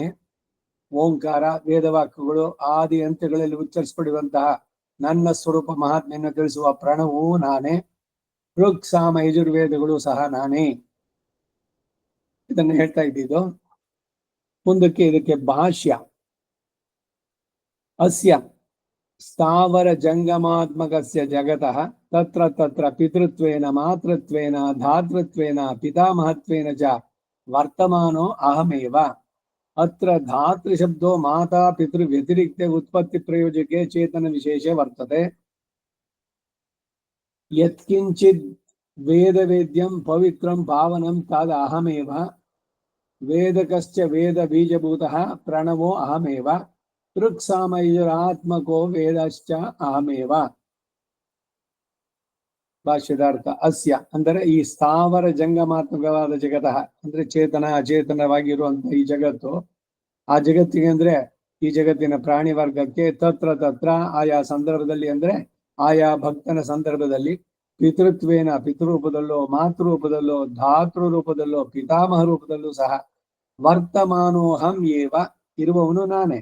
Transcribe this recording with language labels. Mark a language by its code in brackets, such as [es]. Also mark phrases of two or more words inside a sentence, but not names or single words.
[kn] ಓಂಕಾರ ವೇದವಾಕ್ಯಗಳು ಆದಿ ಅಂತ್ಯಗಳಲ್ಲಿ ಉಚ್ಚರಿಸಲ್ಪಡುವಂತಹ ನನ್ನ ಸ್ವರೂಪ ಮಹಾತ್ಮೆಯನ್ನು ತಿಳಿಸುವ ಪ್ರಣವೂ ನಾನೇ. ಋಕ್ ಸಾಮ ಯಜುರ್ವೇದಗಳು ಸಹ ನಾನೇ. ಇದನ್ನು ಹೇಳ್ತಾ ಇದ್ದಿದ್ದು. ಮುಂದಕ್ಕೆ ಇದಕ್ಕೆ ಭಾಷ್ಯ. [sa] ಅಸ್ಯ ಸ್ಥಾವರ ಜಂಗಮಾತ್ಮಕಸ್ಯ ಜಗತಃ ತತ್ರ ತತ್ರ ಪಿತೃತ್ವೇನ ಮಾತೃತ್ವೇನ ಧಾತೃತ್ವೇನ ಪಿತಾಮಹತ್ವೇನ ಚ ವರ್ತಮಾನೋ ಅಹಮೇವ. ಅತ್ರ ಧಾತೃಶಬ್ದೋ ಮಾತಾ ಪಿತೃ ವ್ಯತಿರಿಕ್ತೆ ಉತ್ಪತ್ತಿ ಪ್ರಯೋಜಕೆ ಚೇತನ ವಿಶೇಷ ವರ್ತತೆ. ಯತ್ಕಿಂಚಿದ್ ವೇದವೇದ್ಯಂ ಪವಿತ್ರಂ ಪಾವನಂ ತದ್ ಅಹಮೇವ. ವೇದಕಶ್ಚ ವೇದ ಬೀಜಭೂತಃ ಪ್ರಣವೋ ಅಹಮೇವ. ಋಕ್ಸಾಮಯುರಾತ್ಮಕೋ ವೇದಶ್ಚ ಅಹಮೇವ. [kn] ಭಾಷ್ಯದಾರ್ಥ. ಅಸ್ಯ ಅಂದರೆ ಈ ಸ್ಥಾವರ ಜಂಗಮಾತ್ಮಕವಾದ ಜಗತಃ ಅಂದ್ರೆ ಚೇತನ ಅಚೇತನವಾಗಿರುವಂತಹ ಈ ಜಗತ್ತು. ಆ ಜಗತ್ತಿಗೆ ಅಂದ್ರೆ ಈ ಜಗತ್ತಿನ ಪ್ರಾಣಿ ವರ್ಗಕ್ಕೆ [sa] ತತ್ರ ತತ್ರ [kn] ಆಯಾ ಸಂದರ್ಭದಲ್ಲಿ ಅಂದ್ರೆ ಆಯಾ ಭಕ್ತನ ಸಂದರ್ಭದಲ್ಲಿ ಪಿತೃತ್ವೇನ ಪಿತೃರೂಪದಲ್ಲೋ, ಮಾತೃರೂಪದಲ್ಲೋ, ಧಾತೃ ರೂಪದಲ್ಲೋ, ಪಿತಾಮಹ ರೂಪದಲ್ಲೂ ಸಹ [sa] ವರ್ತಮಾನೋಹಂ ಏವ [kn] ಇರುವವನು ನಾನೇ.